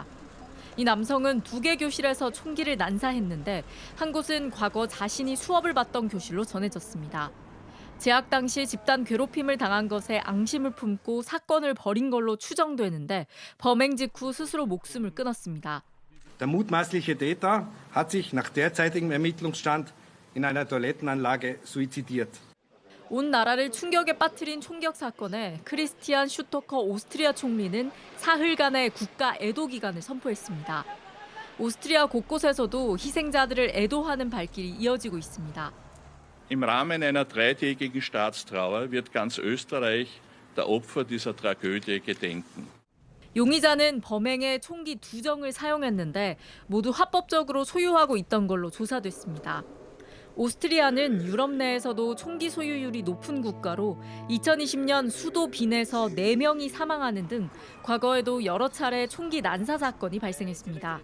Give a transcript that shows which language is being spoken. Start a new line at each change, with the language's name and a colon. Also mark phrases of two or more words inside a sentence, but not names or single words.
Korean: 이 남성은 2개 교실에서 총기를 난사했는데 한 곳은 과거 자신이 수업을 받던 교실로 전해졌습니다. 재학 당시 집단 괴롭힘을 당한 것에 앙심을 품고 사건을 벌인 걸로 추정되는데 범행 직후 스스로 목숨을 끊었습니다.
German: Der mutmaßliche Täter hat sich nach derzeitigem Ermittlungsstand in einer Toilettenanlage suizidiert.
Korean: 온 나라를 충격에 빠뜨린 총격 사건에 크리스티안 슈토커 오스트리아 총리는 사흘간의 국가 애도 기간을 선포했습니다. 오스트리아 곳곳에서도 희생자들을 애도하는 발길이 이어지고 있습니다.
German: Im Rahmen einer 3-tägigen Staatstrauer wird ganz Österreich der Opfer dieser Tragödie gedenken.
Korean: 용의자는 범행에 총기 2정을 사용했는데 모두 합법적으로 소유하고 있던 걸로 조사됐습니다. 오스트리아는 유럽 내에서도 총기 소유율이 높은 국가로 2020년 수도 빈에서 4명이 사망하는 등 과거에도 여러 차례 총기 난사 사건이 발생했습니다.